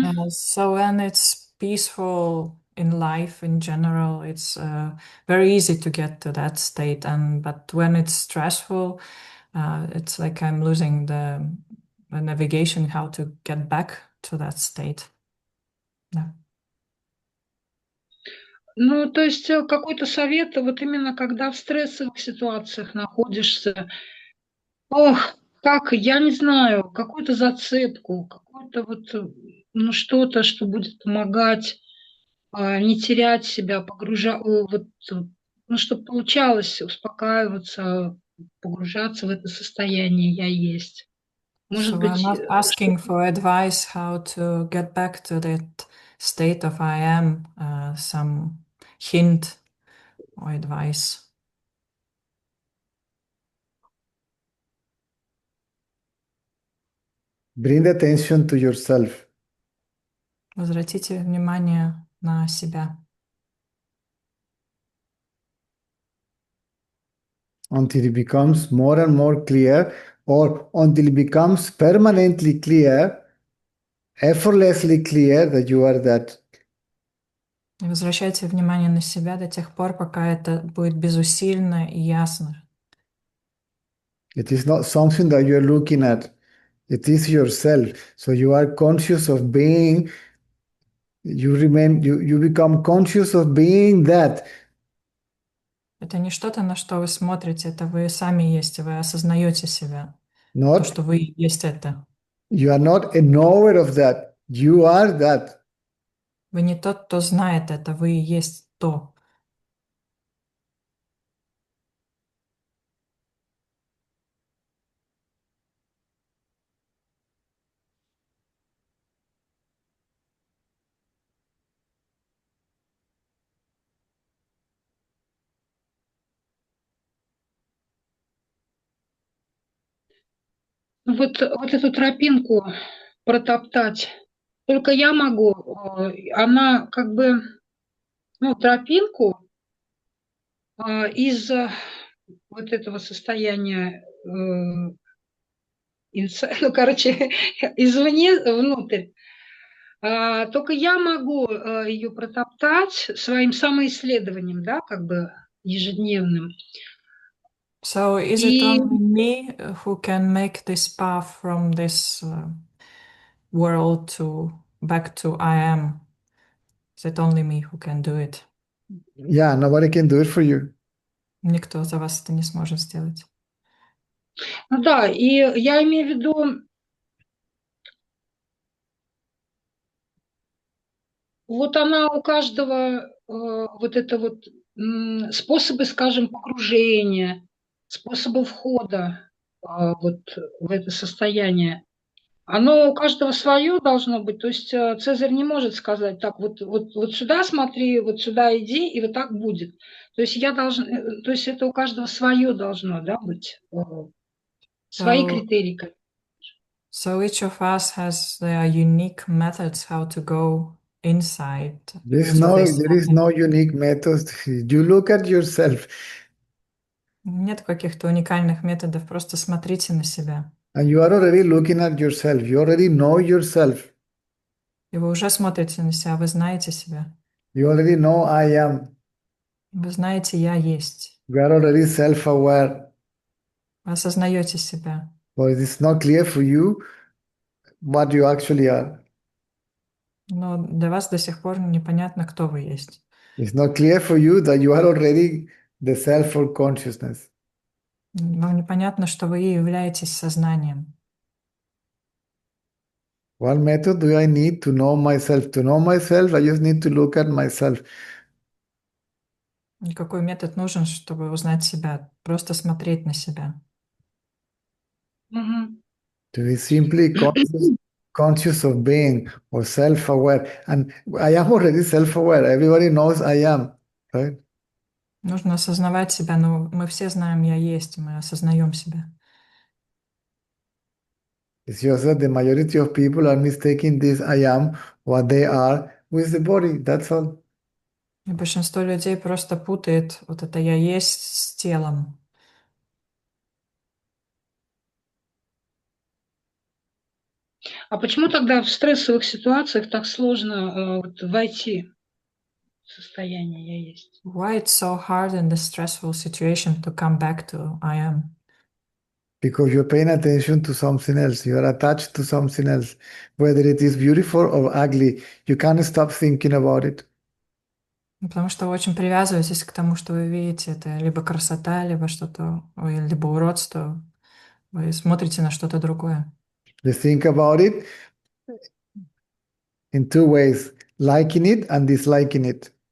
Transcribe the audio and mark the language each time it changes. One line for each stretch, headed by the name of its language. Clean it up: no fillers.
English: So when it's peaceful in life in general, it's very easy to get to that state. But when it's stressful, it's like I'm losing the navigation, how to get back to that state. Yeah.
Russian: Ну, то есть какой-то совет, вот именно когда в стрессовых ситуациях находишься, ох, как, я не знаю, какую-то зацепку, какую-то вот, ну, что-то, что будет помогать не терять себя, вот, ну, чтобы получалось успокаиваться, погружаться в это состояние «я есть». Может
English: So
Russian: быть,
English: I'm not asking for advice how to get back to that state of I am, some hint or advice. Bring the attention to yourself.
Russian: Возвратите внимание на себя.
English: Until it becomes more and more clear, or until it becomes permanently clear, effortlessly clear that you are that.
Russian: И возвращайте внимание на себя до тех пор, пока это будет безусильно и ясно.
English: It is not something that you are looking at. It is yourself. So you are conscious of being, you become conscious of being that.
Russian: Это не что-то, на что вы смотрите, это вы сами есть, вы осознаете себя. То,
English: Not,
Russian: что вы есть это.
English: you are not a knower of that. You are that.
Russian: Вы не тот, кто знает это, вы есть то. Вот эту тропинку протоптать только я могу. Она как бы, ну, тропинку из вот этого состояния, ну, короче, извне внутрь. Только я могу ее протоптать своим самоисследованием, да, как бы ежедневным.
English: So is it only me who can make this path from this world to back to I am? Is it only me who can do it? Yeah, nobody can do it for you.
Russian: Никто за вас это не сможет сделать. Ну да, и я имею в виду, вот она у каждого, вот это вот способы, скажем, погружения, способы входа вот в это состояние, оно у каждого свое должно быть. То есть Цезарь не может сказать, так, вот сюда смотри, вот сюда иди, и вот так будет. То есть то есть это у каждого свое должно, да, быть, свои критерии.
English: So each of us has their unique methods how to go inside. there is no unique method. You look at yourself.
Russian: Нет каких-то уникальных методов, просто смотрите на себя.
English: And you are already looking at yourself. You already know yourself.
Russian: И вы уже смотрите на себя, вы знаете себя.
English: You already know I am.
Russian: Вы знаете, я есть.
English: You are already self-aware.
Russian: Вы осознаете себя.
English: But it's not clear for you what you actually are.
Russian: Но для вас до сих пор непонятно, кто вы есть.
English: It's not clear for you that you are already the self or consciousness.
Russian: Вам непонятно, что вы и являетесь сознанием.
English: What method do I need to know myself? To know myself, I just need to look at myself.
Russian: И какой метод нужен, чтобы узнать себя? Просто смотреть на себя.
English: To be simply conscious of being or self-aware. And I am already self-aware. Everybody knows I am, right?
Russian: Нужно осознавать себя, но мы все знаем, я есть, мы осознаем себя.
English: It's just that the majority of people are mistaking this I am, what they are, with the body. That's all.
Russian: И большинство людей просто путает вот это «я есть» с телом. А почему тогда в стрессовых ситуациях так сложно войти в состояние «я есть»?
English: Why it's so hard in the stressful situation to come back to I am? Because you're paying attention to something else. You are attached to something else. Whether it is beautiful or ugly, you can't stop thinking about it.
Russian: Потому что вы очень привязываетесь к тому, что вы видите. Это либо красота, либо что-то, либо уродство. Вы смотрите на что-то другое.
English: You think about it in two ways, liking it and disliking it.